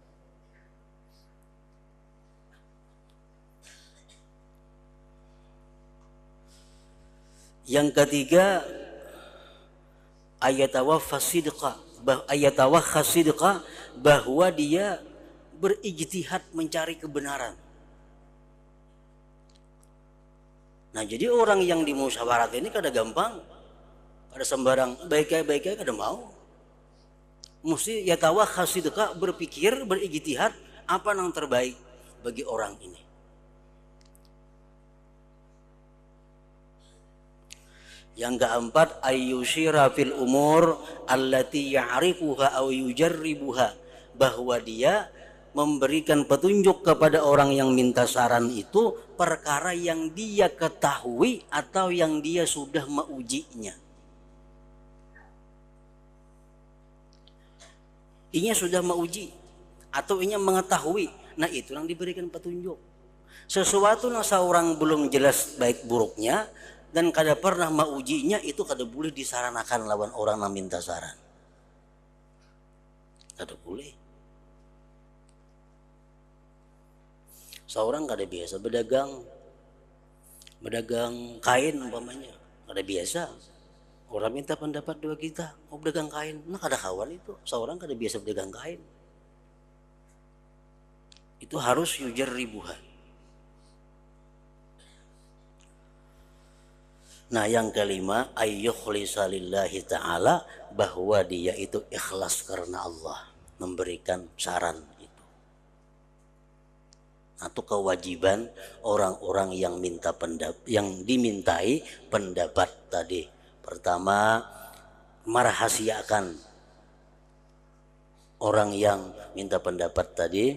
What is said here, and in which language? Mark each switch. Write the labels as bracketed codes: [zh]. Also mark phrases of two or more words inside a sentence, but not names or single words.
[id] Yang ketiga, [ar] أن يتوخى الصدق, [id] bahwa dia berijtihad mencari kebenaran. [bjn] Nah, jadi orang yang dimusyawarat ini kada gampang, kada sembarang baik-baik kada mau. [ar] Mesti يتوخى الصدق, [id] berpikir, berijtihad apa yang terbaik bagi orang ini. Yang keempat, [ar] أن يشير في الأمور التي يعرفها أو يجربها, [id] bahwa dia memberikan petunjuk kepada orang yang minta saran itu perkara yang dia ketahui atau yang dia sudah meujinya. [bjn] Inya sudah meuji atau inya mengetahui, nah itu yang diberikan petunjuk. Sesuatu yang seorang belum jelas baik buruknya dan kada pernah maujinya, itu kada boleh disaranakan lawan orang yang minta saran. Kada boleh. Seorang kada biasa berdagang kain umpamanya, kada biasa. Orang minta pendapat dua kita, mau berdagang kain, nah kada kawan itu. Seorang kada biasa berdagang kain. [id] Itu harus yujarribuha. Nah yang kelima, [ar] أن يخلص لله تعالى, [id] bahwa dia itu ikhlas karena Allah memberikan saran itu. Atau kewajiban orang-orang yang minta yang dimintai pendapat tadi. Pertama, merahasiakan orang yang minta pendapat tadi.